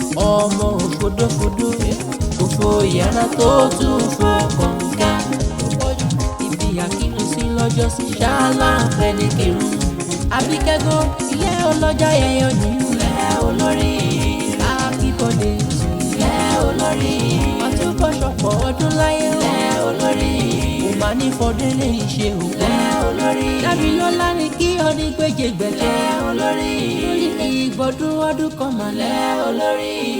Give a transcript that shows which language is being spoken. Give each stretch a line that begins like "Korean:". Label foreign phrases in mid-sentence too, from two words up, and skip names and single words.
Yoruba: Ọmọ òfodófodó, òfò yàrá tó tún fò kànga. Ibi àkínú sí lọ́jọ́ sí ṣáálá fẹ́ ní kírun. Àbíkẹ́ Gold, ilé ọlọ́jà yẹyẹ òní. Ilé olórí.
English: Happy birthday to you.
Yoruba: Ilé olórí. Àtúbọ̀ṣọpọ̀ ọdún láyé o. Ilé olórí. Kò máa ní fọdún lè ṣe o. Ilé olórí. Dámilọ́lá ni kí ọ ní gbèjègbèjè. Ilé olórí. Lórí ìgbọ̀dún ọdún kan mà. Ilé olórí.